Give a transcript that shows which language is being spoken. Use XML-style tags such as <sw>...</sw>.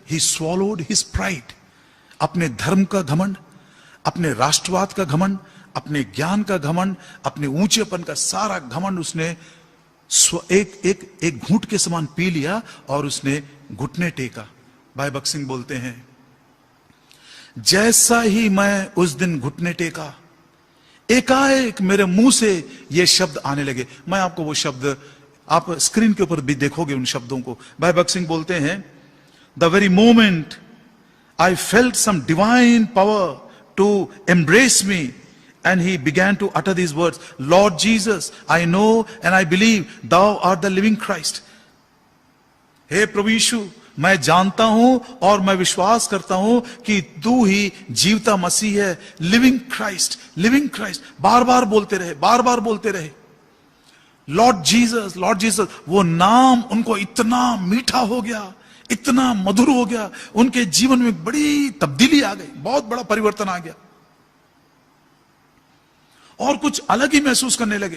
<en>he swallowed his pride,</en> <hi>अपने धर्म का घमंड, अपने राष्ट्रवाद का घमंड, अपने ज्ञान का घमंड, अपने ऊंचेपन का सारा घमंड उसने एक घूंट के समान पी लिया और उसने घुटने टेका। भाई भक्त सिंह बोलते हैं, जैसा ही मैं उस दिन घुटने टेका, एकाएक मेरे मुंह से ये शब्द आने लगे। मैं आपको वो शब्द, आप स्क्रीन के ऊपर भी देखोगे उन शब्दों को। भाई भक्त सिंह बोलते हैं,</hi> <en>The very moment I felt some divine power to embrace me, and he began to utter these words, Lord Jesus, I know and I believe thou art the living Christ.</en> <hi>हे प्रभु यीशु, मैं जानता हूं और मैं विश्वास करता हूं कि तू ही जीवता मसीह है,</hi> <en>Living Christ, living Christ.</en> <hi>बार बार बोलते रहे, बार बार बोलते रहे, लॉर्ड जीसस, लॉर्ड जीसस। वो नाम उनको इतना मीठा हो गया, इतना मधुर हो गया, उनके जीवन में बड़ी तब्दीली आ गई, बहुत बड़ा परिवर्तन आ गया और कुछ अलग ही महसूस करने लगे।</hi>